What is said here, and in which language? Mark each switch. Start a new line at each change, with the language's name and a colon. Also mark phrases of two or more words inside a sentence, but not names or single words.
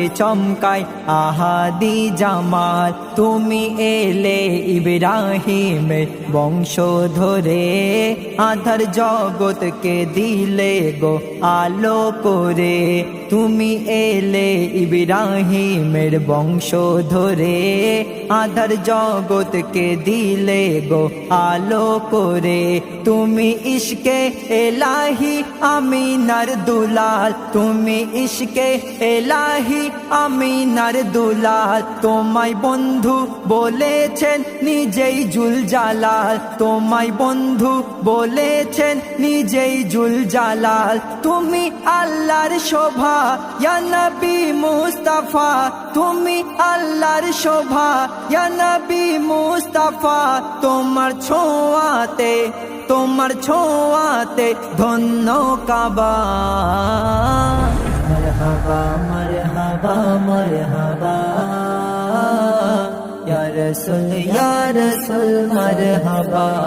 Bangla: চমকায় আহাদী জামাল তুমি এলে ইব্রাহিমের বংশ ধরে আঁধার জগত কে দিলে গো আলো করে তুমি এলে ইব্রাহিমের বংশ ধরে আঁধার জগত কে দিলে গো আলো করে তুমি
Urdu: عشقِ الٰہی
Bangla: আমিনার দুলাল তুমি
Urdu: عشقِ الٰہی
Bangla: আমিনার দুলাল তোমায় বন্ধু বলেছেন নিজেই
Arabic: ذو الجلال
Bangla: তোমায় বন্ধু বলেছেন নিজেই
Arabic: ذو الجلال
Bangla: তুমি আল্লাহর শোভা
Arabic: يا نبي مصطفى
Bangla: তুমি আল্লাহর শোভা
Arabic: يا نبي مصطفى
Bangla: তোমার ছোঁয়াতে ধন্য কাবা
Arabic: مرحبا مرحبا مرحبا يا رسول مرحبا